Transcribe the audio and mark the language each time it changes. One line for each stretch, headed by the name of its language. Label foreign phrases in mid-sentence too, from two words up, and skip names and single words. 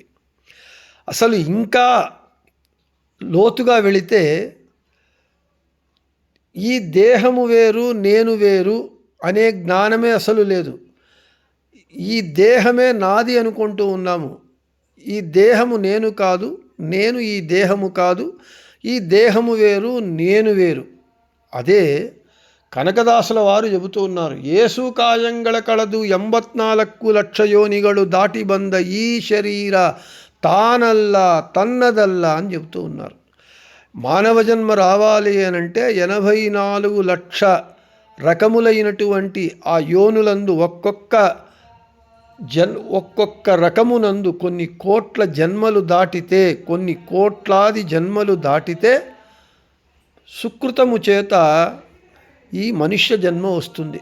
Telugu: అసలు ఇంకా లోతుగా వెళితే ఈ దేహము వేరు, నేను వేరు అనే జ్ఞానమే అసలు లేదు. ఈ దేహమే నాది అనుకుంటూ ఉన్నాము. ఈ దేహము నేను కాదు, నేను ఈ దేహము కాదు, ఈ దేహము వేరు, నేను వేరు. అదే కనకదాసుల వారు చెబుతూ ఉన్నారు,
Kannada: ಏಸು ಕಾಯಂಗಳ ಕಳೆದು 84 ಲಕ್ಷ ಯೋನಿಗಳು దాటి ಬಂದ ಈ ಶರೀರ ತಾನಲ್ಲ ತನ್ನದಲ್ಲ
Telugu: అని చెబుతూ ఉన్నారు. మానవ జన్మ రావాలి అనంటే 84 లక్ష రకములైనటువంటి ఆ యోనులందు ఒక్కొక్క రకమునందు కొన్ని కోట్ల జన్మలు దాటితే, కొన్ని కోట్లాది జన్మలు దాటితే సుకృతము చేత ఈ మనుష్య జన్మ వస్తుంది.